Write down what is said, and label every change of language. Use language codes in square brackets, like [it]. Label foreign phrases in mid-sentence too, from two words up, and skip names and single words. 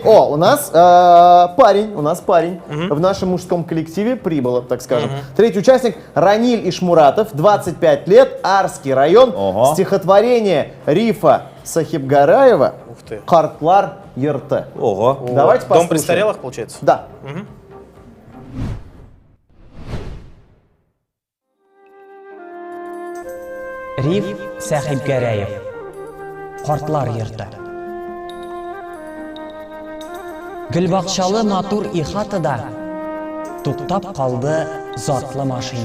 [ru] О, у нас парень в нашем мужском коллективе прибыло, так скажем. Третий участник Раниль Ишмуратов, 25 лет, Арский район. Ого. Стихотворение Рифа Сахибгараева Ух ты. «Картлар Ерте». Ого. Давайте Дом послушаем. престарелых, получается? Да. Риф Сахибгараев. [tt] Картлар йорты. Гүлбакчалы матур ихатыда туктап калды затлы машина.